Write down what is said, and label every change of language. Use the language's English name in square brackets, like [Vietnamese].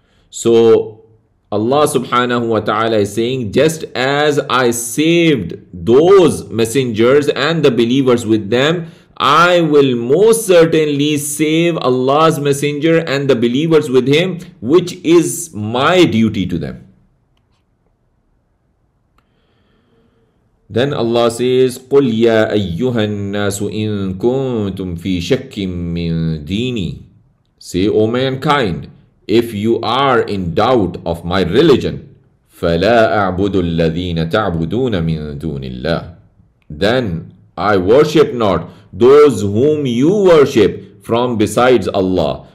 [English] So Allah subhanahu wa ta'ala is saying, just as I saved those messengers and the believers with them, I will most certainly save Allah's messenger and the believers with him, which is my duty to them. Then Allah says, [Arabic] قُلْ يَا أَيُّهَا النَّاسُ إِن كُنْتُمْ فِي شَكٍّ مِّن دِينِي. [English] Say, O mankind, if you are in doubt of my religion, [Arabic] فَلَا أَعْبُدُ الَّذِينَ تَعْبُدُونَ مِن دُونِ اللَّهِ. [English] Then I worship not those whom you worship from besides Allah.